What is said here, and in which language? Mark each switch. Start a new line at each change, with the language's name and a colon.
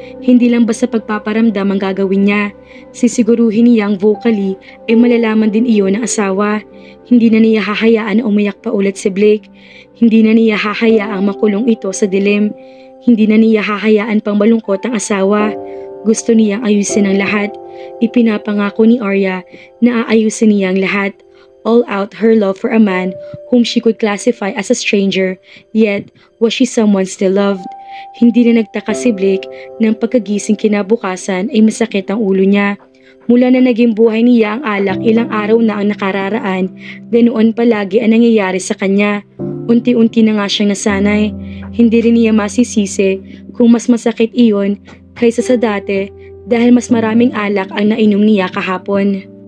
Filipino: Hindi lang basta pagpaparamdam ang gagawin niya. Sisiguruhin niyang vocally ay malalaman din iyon ng asawa. Hindi na niya hahayaan na umiyak pa ulit si Blake. Hindi na niya hahayaang makulong ito sa dilim. Hindi na niya hahayaan pang malungkot ang asawa. Gusto niyang ayusin ang lahat. Ipinapangako ni Arya na aayusin niya ang lahat.
English: All out her love for a man whom she could classify as a stranger, yet was she someone still loved.
Filipino: Hindi na nagtaka si Blake nang pagkagising kinabukasan ay masakit ang ulo niya. Mula na naging buhay niya ang alak ilang araw na ang nakararaan, ganoon palagi ang nangyayari sa kanya. Unti-unti na nga siyang nasanay. Hindi rin niya masisisi kung mas masakit iyon kaysa sa dati dahil mas maraming alak ang nainom niya kahapon.